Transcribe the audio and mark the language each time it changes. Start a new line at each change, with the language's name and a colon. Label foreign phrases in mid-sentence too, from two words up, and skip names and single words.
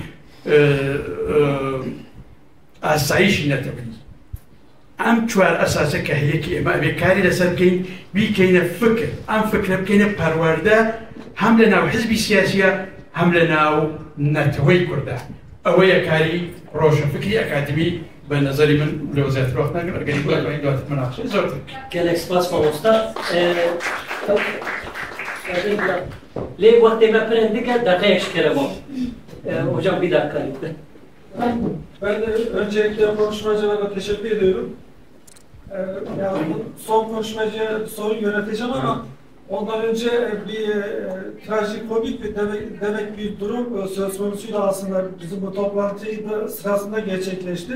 Central Kurdish: ئاسایشی نەتەوەیی ئەم چوار ئەساسە کە هەیەکی ئێمە ئەبێ کاری لەسەر بکەین بیکەینە فکر ئەم فکرە بکەینە پەروەردە هەم لە ناو حزبی سیاسیە هەم لە ناو نەتەوەی کوردە ئەوەیە کاری ڕۆشنفکری ئەکادمی بە نظری من لە وەزارەتی وەخت ناگەر ئەگەری دواتر مناقشەی زۆرتر
Kurdish: gelek spas mamosta lê wextê me pirin dike deqeyek ji kere bom
Turkish: hocam bir dakika lütfen. Ben öncelikle konuşmacılara teşekkür ediyorum. Yani son konuşmacıya soru yöneteceğim ama ondan önce bir trajikomik bir demek bir durum söz konusuyla aslında bizim bu toplantıyı da sırasında gerçekleşti.